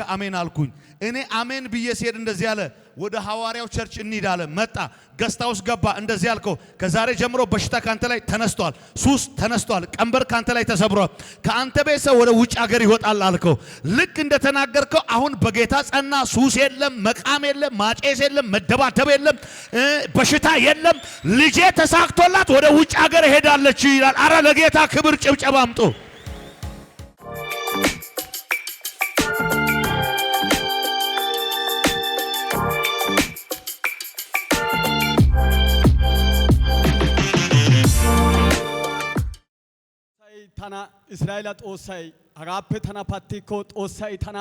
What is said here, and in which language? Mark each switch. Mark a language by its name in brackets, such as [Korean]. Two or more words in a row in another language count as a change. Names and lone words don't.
[Amharic] አሜን አልኩኝ። እኔ አሜን ብዬ ሲሄድ እንደዚህ አለ፣ ወደ ሐዋርያው ቸርች እንሂድ አለ። መጣ፣ ገስታ ውስጥ ገባ። እንደዚህ አልከው፣ ከዛሬ ጀምሮ በሽታ ካንተ ላይ ተነስቷል፣ ሱስ ተነስቷል፣ ቀንበር ካንተ ላይ ተሰብሯል፣ ከአንተ ቤት ሰው ወደ ውጭ ሀገር ይወጣል አልከው። ልክ እንደተናገርከው አሁን በጌታ ጸና። ሱስ የለም፣ መቃም የለም፣ ማጨስ የለም፣ መደባደብ የለም፣ በሽታ የለም። ልጄ ተሳክቶላት ወደ ውጭ ሀገር ሄዳለች ይላል። አረ ለጌታ ክብር ጭብጨባ አምጡ። [Wolaytta] ታና እስራኤል ጦሳይ አጋፔ ታና ፓቲኮ ጦሳይ ታና